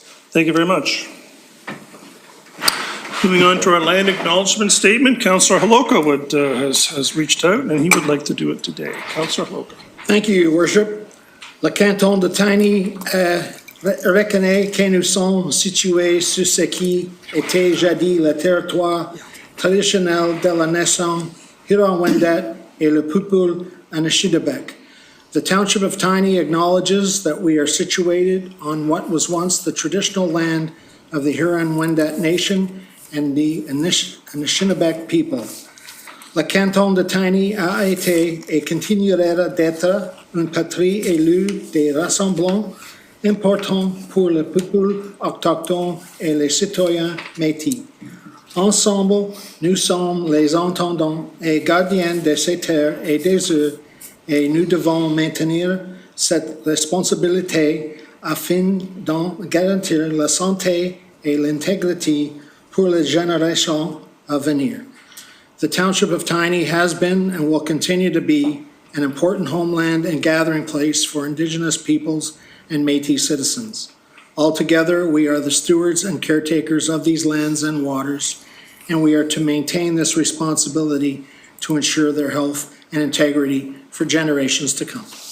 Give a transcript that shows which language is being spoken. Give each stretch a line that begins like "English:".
English: Thank you very much. Moving on to our land acknowledgement statement, Councillor Holoka has reached out and he would like to do it today. Councillor Holoka. Thank you, Your Worship.
French: Le canton de Tiny reconnaît que nous sommes situés sur ce qui était jadis le territoire traditionnel de la nation Huron-Wendat et le peuple Anishinaabe.
English: The Township of Tiny acknowledges that we are situated on what was once the traditional land of the Huron-Wendat Nation and the Anishinaabe people.
French: Le canton de Tiny a été et continuera d'être une patrie élue des rassemblements importants pour le peuple autochtone et les citoyens métis. Ensemble, nous sommes les entendants et gardiens de ces terres et des eaux, et nous devons maintenir cette responsabilité afin d'en garantir la santé et l'intégrité pour les générations à venir.
English: The Township of Tiny has been and will continue to be an important homeland and gathering place for Indigenous peoples and Métis citizens. Altogether, we are the stewards and caretakers of these lands and waters, and we are to maintain this responsibility to ensure their health and integrity for generations to come.